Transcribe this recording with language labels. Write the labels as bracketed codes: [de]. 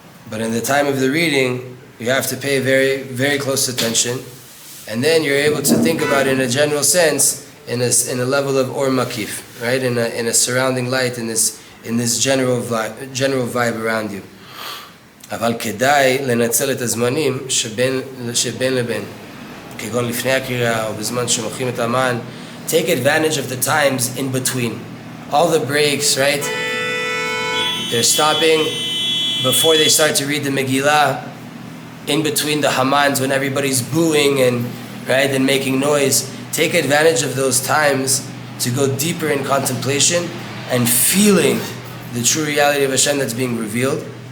[en] But in the time of the reading, you have to pay very, very close attention. And then you're able to think about it in a general sense, in a level of or makif, right? In a surrounding light, in this general vibe around you. [he] אבל כדאי לנצל את הזמנים שבין לבין, כגון לפני הקריאה או בזמן שמוכרים את המן. [en] Take advantage of the times in between. All the breaks, right? They're stopping before they start to read the Megillah, in between the Hamans when everybody's booing and making noise. Take advantage of those times to go deeper in contemplation and feeling the true reality of Hashem that's being revealed.